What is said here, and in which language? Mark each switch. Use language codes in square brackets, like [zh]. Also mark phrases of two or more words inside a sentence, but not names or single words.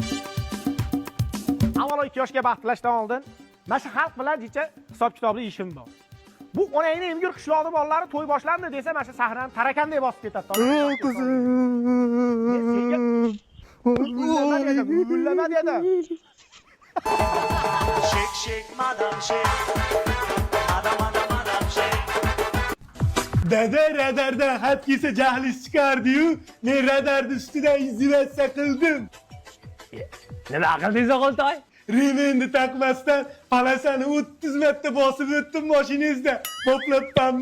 [uz] Avvalo 2 yoshga baxt tilashdan oldin mana shu xalq bilan jicha hisob-kitobli ishim bor. Bu onangni emgir qishloqni bolalari to'y boshlandi desa, mana shu sahnani tarakanday bosib ketadi. Gullama dedim. [en] Shake, madam, shake. Madam, shake. [uz] Dada radardan xat kelsa jahlis chiqardi-yu, men radarni ustidan izolyatsiya qildim. Nima qildingiz o'g'iltoy? Remenni taqmasdan palasani 30 marta bosib o'tdim mashinangizda. Qoplabmanmi?